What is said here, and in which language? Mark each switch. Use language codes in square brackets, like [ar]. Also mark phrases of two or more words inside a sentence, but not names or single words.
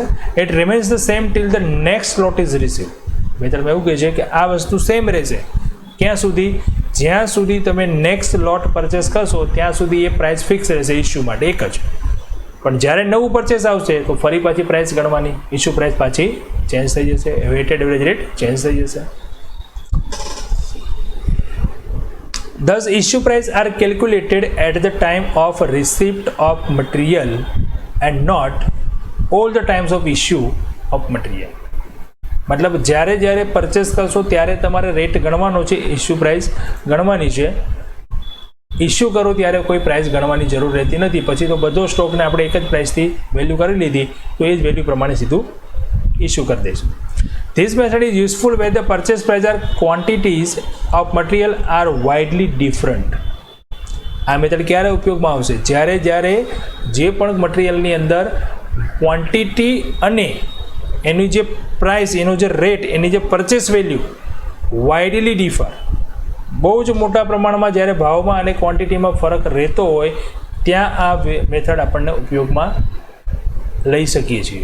[en] it remains the same till the next lot is received. [gu] મેથડમાં એવું કહે છે કે આ વસ્તુ સેમ રહેશે ક્યાં સુધી? જ્યાં સુધી તમે [en] next lot [gu] પરચેસ કરશો ત્યાં સુધી એ [en] price fix [gu] રહેશે ઇસ્યુ માટે એક જ. પણ જ્યારે નવું પરચેસ આવશે તો ફરી પાછી પ્રાઇસ ગણવાની, [en] issue price [gu] પાછી ચેન્જ થઈ જશે, [en] weighted average rate change [gu] થઈ જશે. [en] Thus, issue price are calculated at the time of receipt of material and not all the times of issue of material. [gu] મતલબ જ્યારે જ્યારે પરચેસ કરશો ત્યારે તમારે રેટ ગણવાનો છે, [en] issue price [gu] ગણવાની છે. ઇસ્યુ કરો ત્યારે કોઈ પ્રાઇસ ગણવાની જરૂર રહેતી નથી. પછી તો બધો સ્ટોકને આપણે એક જ પ્રાઇસથી વેલ્યુ કરી લીધી તો એ જ વેલ્યુ પ્રમાણે સીધું ઇસ્યુ કરી દઈશું. [en] This method is useful where the purchase price or quantities of material are widely different. [gu] આ મેથડ ક્યારે ઉપયોગમાં આવશે? જ્યારે જ્યારે જે પણ મટીરિયલની અંદર ક્વોન્ટિટી અને એની જે પ્રાઇસ, એનો જે રેટ, એની જે પરચેસ વેલ્યુ [en] widely differ, [gu] બહુ જ મોટા પ્રમાણમાં જ્યારે ભાવમાં અને ક્વોન્ટિટીમાં ફરક રહેતો હોય ત્યાં આ મેથડ આપણને ઉપયોગમાં લઈ શકીએ છીએ.